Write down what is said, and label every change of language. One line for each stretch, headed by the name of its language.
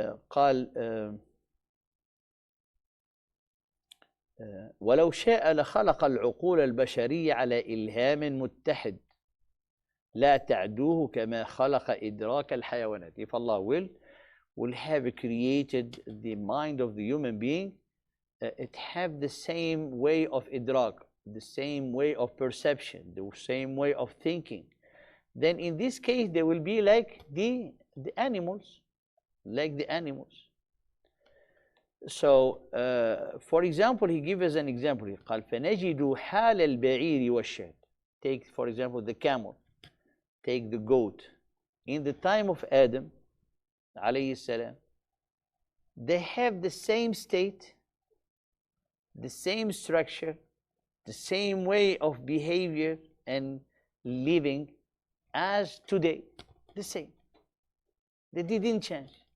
Arabic: قال ولو شاء لخلق العقول البشرية على إلهام متحد لا تعدوه كما خلق إدراك الحيوانات.
English: If Allah will have created the mind of the human being, it have the same way of idrak, the same way of perception, the same way of thinking. Then in this case, they will be like the animals, like the animals. So, for example, he gives us an example.
Arabic: قال فنجد حال البعير والشاة.
English: Take, for example, the camel. Take the goat. In the time of Adam, alayhi salam, they have the same state, the same structure, the same way of behavior and living as today. The same. They didn't change.